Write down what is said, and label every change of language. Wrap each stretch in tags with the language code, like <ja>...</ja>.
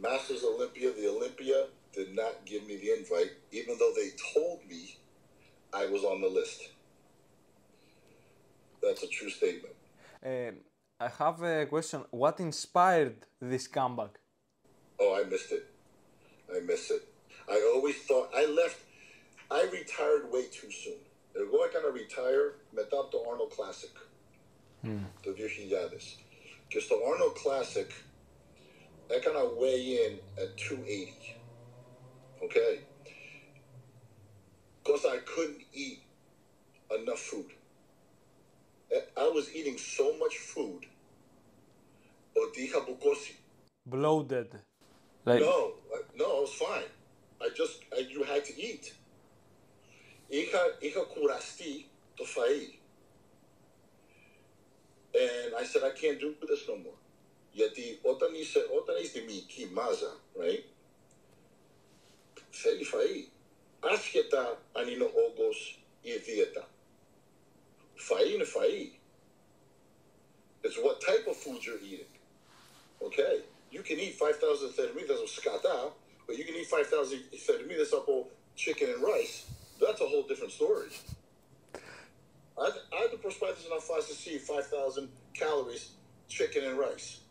<en>Masters Olympia, the Olympia did not give me the invite, even though they told me I was on the list. That's a true statement. I have a question. What inspired this comeback? Oh, I missed it. I always thought, I retired way too soon.</en> <el>Εγώ έκανα retire μετά από το Arnold Classic, το 2000. Και στο Arnold Classic έκανα</el> <en>weigh in at 280. Okay? Because I couldn't eat enough food. I was eating so much food</en> <el>ότι είχα μπουκώσει.</el> <en>Bloated. Like... No, I was fine. You had to eat.</en> <el>Είχα κουραστεί το φαΐ.</el> <en>And I said, I can't do this no more.</en> <el>Γιατί όταν είσαι τη μυϊκή μάζα, right, θέλει φαΐ. Άσχετα αν είναι ο όγκος ή η δίαιτα. Φαΐ είναι φαΐ.</el> <en>It's what type of food you're eating. Okay? You can eat</en> <el>5,000 θερμίδες από σκατά,</el> <en>but you can eat 5,000</en> <el>θερμίδες από</el> <en>chicken and rice. That's a whole different story. I had to</en> <el>προσπάθησα να φας εσύ</el> <en>5,000 calories chicken and rice.</en>